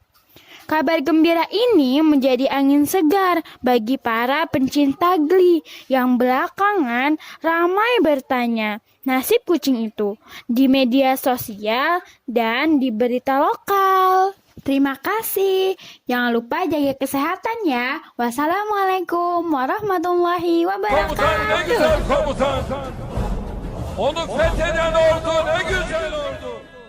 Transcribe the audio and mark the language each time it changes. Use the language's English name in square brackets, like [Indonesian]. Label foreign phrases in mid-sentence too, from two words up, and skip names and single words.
[Indonesian] Kabar gembira ini menjadi angin segar bagi para pencinta Gli yang belakangan ramai bertanya nasib kucing itu di media sosial dan di berita lokal. Terima kasih. Jangan lupa jaga kesehatan ya. [Arabic] والسلام عليكم ورحمة الله [Turkish] Komutan ne wabarakatuh. güzel komutan. Onu fetheden ordu ne güzel ordu.